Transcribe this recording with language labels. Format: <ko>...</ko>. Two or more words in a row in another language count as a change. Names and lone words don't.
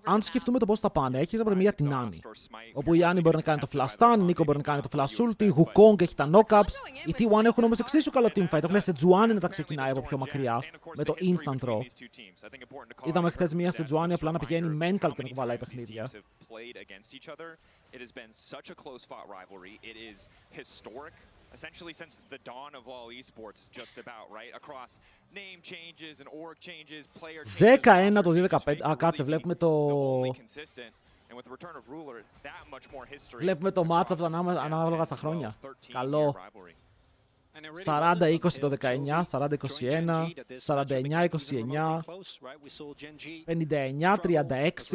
<el>Αν σκεφτούμε το πώς θα πάνε, έχεις από τη μία την Annie, όπου η Annie μπορεί να κάνει το</el> <en>flash stun,</en> <el>η Nico μπορεί να κάνει το</el> <en>flash ulti,</en> <el>η Wukong έχει τα knockups. Οι T1 έχουν όμως εξίσου καλό teamfight. Έχουν Sejuani να τα ξεκινάει από πιο μακριά με το</el> <en>instant raw.</en> <el>Είδαμε χθες μία Sejuani απλά να πηγαίνει mental και να κουβαλάει παιχνίδια.</el> <en>It has been such a close-fought rivalry. It is historic, essentially since the dawn of all esports, just about, right? Across name changes and org changes, player changes.</en> <el>11 το 2015. Κάτσε, βλέπουμε το... Βλέπουμε το matchup ανάλογα στα χρόνια. Καλό. 40-20 το 19, 40-21, 49-29, 59-36.</el>